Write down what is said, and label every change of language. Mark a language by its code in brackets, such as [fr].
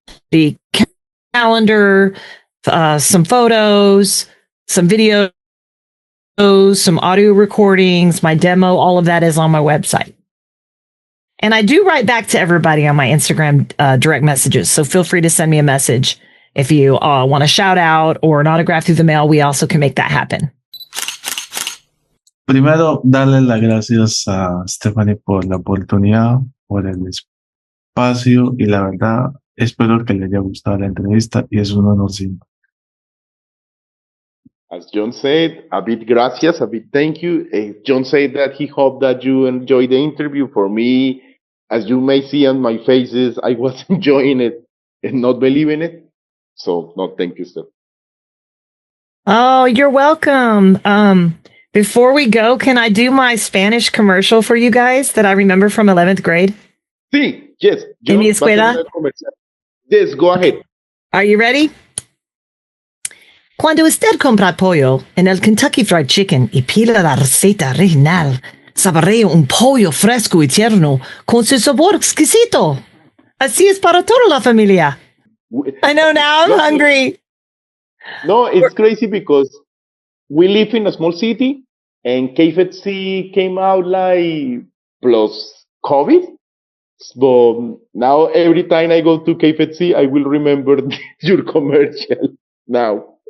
[en] The calendar, some photos, some videos, some audio recordings, my demo, all of that is on my website. And I do write back to everybody on my Instagram direct messages. So feel free to send me a message if you want a shout out or an autograph through the mail. We also can make that happen. [es] Primero, darle las gracias a Stephanie por la oportunidad, por el espacio, y la verdad, espero que le haya gustado la entrevista y es un honor siempre. [en] As Jhon said, a bit gracias, a bit thank you. Jhon said that he hoped that you enjoyed the interview. For me, as you may see on my faces, I was enjoying it and not believing it. So, no, thank you, Steph. Oh, you're welcome. Before we go, can I do my Spanish commercial for you guys that I remember from 11th grade? Sí, yes. [es] ¿En mi escuela? [en] Yes, go ahead. Are you ready? [es] Cuando usted compra pollo en el Kentucky Fried Chicken y pida la receta original, saborea un pollo fresco y tierno con su sabor exquisito. Así es para toda la familia. [en] I know, now I'm hungry. No, it's crazy because we live in a small city and KFC came out like plus COVID. But now every time I go to KFC, I will remember your commercial now.